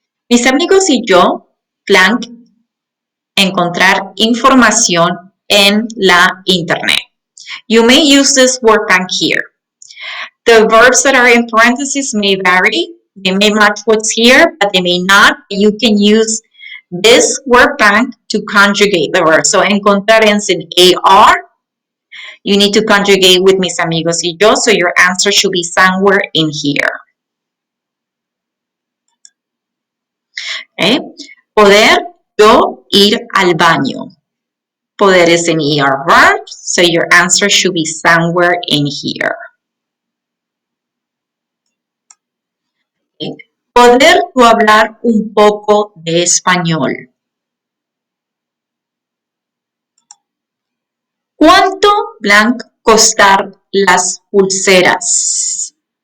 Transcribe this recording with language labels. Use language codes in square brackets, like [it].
[es] Mis amigos y yo, blank, encontrar información en la internet. [en] You may use this word bank here. The verbs that are in parentheses may vary. They may match what's here, but they may not. You can use this word bank to conjugate the verb. So encontrar ends in AR. You need to conjugate with [es] mis amigos y yo, [en] so your answer should be somewhere in here. Okay. [es] Poder yo ir al baño. [en] Poder is an ER verb, so your answer should be somewhere in here. Okay. [es] Poder tú hablar un poco de español. ¿Cuánto blanc costar las pulseras?